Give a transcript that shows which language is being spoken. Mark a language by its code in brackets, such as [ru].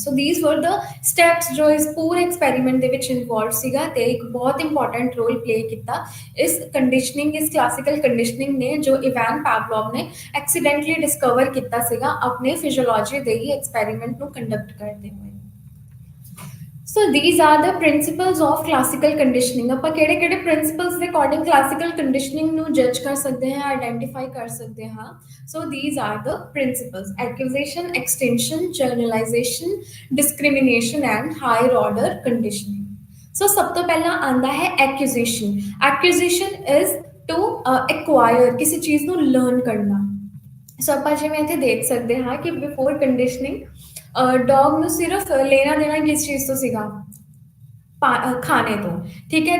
[pa] So these ਵਰ ਦ steps ਜੋ ਇਸ ਪੂਰੇ ਐਕਸਪੈਰੀਮੈਂਟ ਦੇ ਵਿੱਚ ਇਨਵੋਲਵ ਸੀਗਾ, ਤੇ ਇੱਕ ਬਹੁਤ ਇੰਪੋਰਟੈਂਟ ਰੋਲ ਪਲੇ ਕੀਤਾ ਇਸ ਕੰਡੀਸ਼ਨਿੰਗ, ਇਸ ਕਲਾਸੀਕਲ ਕੰਡੀਸ਼ਨਿੰਗ ਨੇ, ਜੋ ਇਵਾਨ ਪਾਵਲੋਵ ਨੇ ਐਕਸੀਡੈਂਟਲੀ ਡਿਸਕਵਰ ਕੀਤਾ ਸੀਗਾ ਆਪਣੇ ਫਿਜ਼ੀਓਲੋਜੀ ਦੇ ਹੀ ਐਕਸਪੈਰੀਮੈਂਟ ਨੂੰ ਕੰਡਕਟ ਕਰਦੇ ਹੋਏ। [en] So these are the principles of classical conditioning। [pa] ਆਪਾਂ ਕਿਹੜੇ ਕਿਹੜੇ ਪ੍ਰਿੰਸੀਪਲਸ ਦੇ ਅਕੋਰਡਿੰਗ ਕਲਾਸੀਕਲ ਕੰਡੀਸ਼ਨਿੰਗ ਨੂੰ ਜੱਜ ਕਰ ਸਕਦੇ ਹਾਂ, ਆਈਡੈਂਟੀਫਾਈ ਕਰ ਸਕਦੇ ਹਾਂ। [en] So these are the principles: acquisition, extension, generalization, discrimination and higher order conditioning। [pa] ਸੋ ਸਭ ਤੋਂ ਪਹਿਲਾਂ ਆਂਦਾ ਹੈ acquisition। [en] acquisition is to acquire, [pa] ਕਿਸੇ ਚੀਜ਼ ਨੂੰ ਲਰਨ ਕਰਨਾ। ਸੋ ਆਪਾਂ ਜਿਵੇਂ ਇੱਥੇ ਦੇਖ ਸਕਦੇ ਹਾਂ ਕਿ ਬਿਫੋਰ ਕੰਡੀਸ਼ਨਿੰਗ ਡੌਗ ਨੂੰ ਸਿਰਫ ਲੈਣਾ ਦੇਣਾ ਕਿਸ ਚੀਜ਼ ਤੋਂ ਸੀਗਾ, ਖਾਣੇ ਤੋਂ, ਠੀਕ ਹੈ।